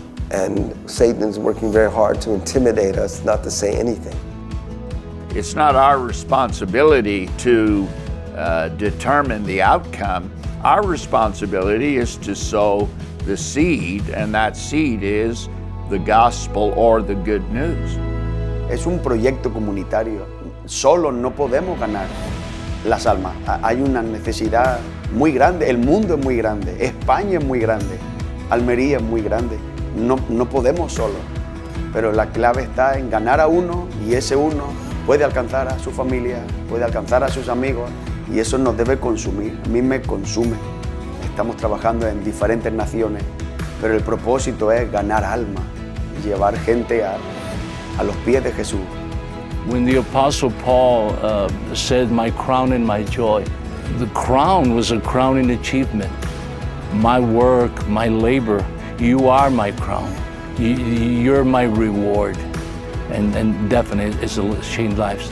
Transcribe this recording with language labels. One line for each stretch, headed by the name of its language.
English: And Satan is working very hard to intimidate us not to say anything. It's not our responsibility to determine the outcome. Our responsibility is to sow the seed, and that seed is the gospel or the good news.
Spanish: Es un proyecto comunitario. Solo no podemos ganar las almas. Hay una necesidad muy grande. El mundo es muy grande. España es muy grande. Almería es muy grande. No podemos solo. Pero la clave está en ganar a uno, y ese uno puede alcanzar a su familia, puede alcanzar a sus amigos, y eso nos debe consumir. A mí me consume. Estamos trabajando en diferentes naciones, pero el propósito es ganar alma, llevar gente a los pies de Jesús.
English: When the Apostle Paul said, my crown and my joy, the crown was a crowning achievement. My work, my labor, you are my crown. You're my reward. And definitely it's changed lives.